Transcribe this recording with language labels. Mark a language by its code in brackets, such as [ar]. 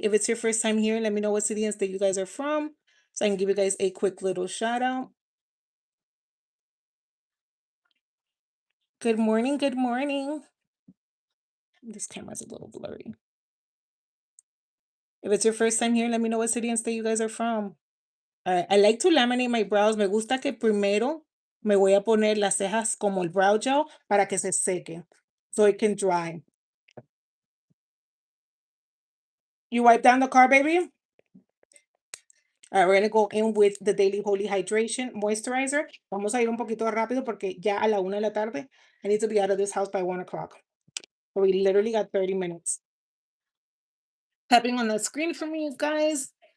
[en] If it's your first time here, let me know what city and state you guys are from, so I can give you guys a quick little shout out. Good morning, good morning. This camera's a little blurry. If it's your first time here, let me know what city and state you guys are from. I like to laminate my brows. [es] Me gusta que primero me voy a poner las cejas como el brow gel para que se seque, [en] so it can dry. You wipe down the car, baby? All right, we're gonna go in with the Daily Holy Hydration Moisturizer. [es] Vamos a ir un poquito rápido porque ya a la 1 de la tarde, [en] I need to be out of this house by 1 o'clock. So we literally got 30 minutes. Tapping on the screen for me, guys.